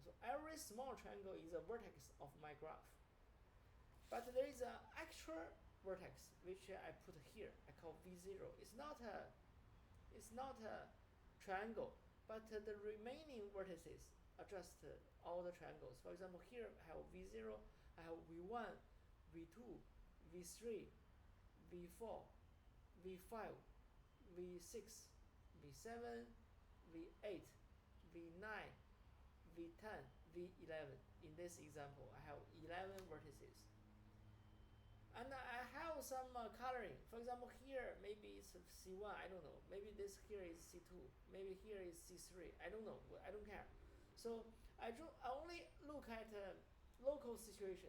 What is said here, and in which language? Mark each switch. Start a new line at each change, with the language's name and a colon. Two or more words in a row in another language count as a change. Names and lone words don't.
English: So every small triangle is a vertex of my graph. But there is an extra vertex which I put here. I call V0. It's not a triangle, but the remaining vertices are just all the triangles. For example, here I have V0, I have V1, V2, V3, V4, V5, V6, V7, V8, V9, V10, V11. In this example, I have 11 vertices. And I have some coloring. For example, here maybe it's C1, I don't know. Maybe this here is C2. Maybe here is C3. I don't know. I don't care. So I only look at local situation.